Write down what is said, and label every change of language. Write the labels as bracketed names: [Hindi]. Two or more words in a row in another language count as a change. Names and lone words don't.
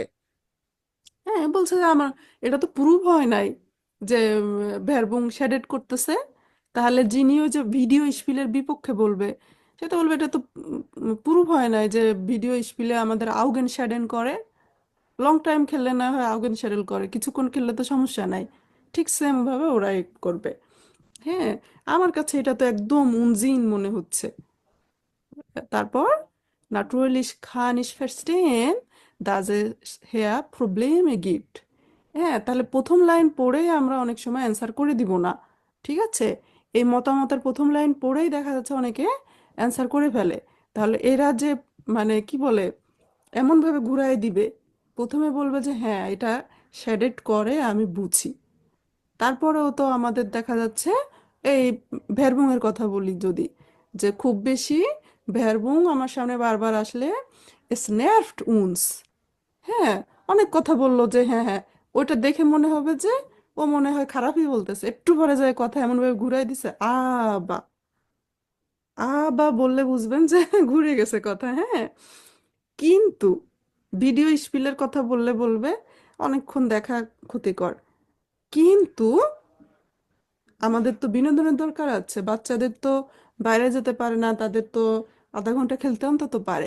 [Bangla] হ্যাঁ, বলছে যে আমার এটা তো প্রুভ হয় নাই যে [German] Werbung schadet [Bangla] করতেছে, তাহলে যিনিও যে ভিডিও স্পিলের বিপক্ষে বলবে সে তো বলবে এটা তো প্রুভ হয় নাই যে ভিডিও স্পিলে আমাদের [German] Augen schaden [Bangla] করে। [English] long time [Bangla] খেললে না হয় [German] Augen schaden [Bangla] করে, কিছুক্ষণ খেললে তো সমস্যা নাই। ঠিক সেম ভাবে ওরাই করবে। হ্যাঁ, আমার কাছে এটা তো একদম উনজিন মনে হচ্ছে। [German] তারপর natürlich kann ich verstehen, dass es hier Probleme gibt। [Bangla] হ্যাঁ, তাহলে প্রথম লাইন পড়েই আমরা অনেক সময় অ্যান্সার করে দিব না, ঠিক আছে? এই মতামতের প্রথম লাইন পড়েই দেখা যাচ্ছে অনেকে অ্যান্সার করে ফেলে। তাহলে এরা যে মানে কি বলে এমনভাবে ঘুরাই দিবে, প্রথমে বলবে যে হ্যাঁ এটা শেডেড করে আমি বুঝি, তারপরেও তো আমাদের দেখা যাচ্ছে এই ভেরবুং এর কথা বলি যদি, যে খুব বেশি ভেরবুং আমার সামনে বারবার আসলে [German] es nervt uns। [Bangla] হ্যাঁ, অনেক কথা বললো যে হ্যাঁ হ্যাঁ, ওইটা দেখে মনে হবে যে ও মনে হয় খারাপই বলতেছে, একটু পরে যায় কথা এমনভাবে ঘুরাই দিছে বা বা বললে বুঝবেন যে ঘুরে গেছে কথা। হ্যাঁ, কিন্তু ভিডিও স্পিলের কথা বললে বলবে অনেকক্ষণ দেখা ক্ষতিকর, কিন্তু আমাদের তো বিনোদনের দরকার আছে, বাচ্চাদের তো বাইরে যেতে পারে না, তাদের তো আধা ঘন্টা খেলতে অন্তত পারে।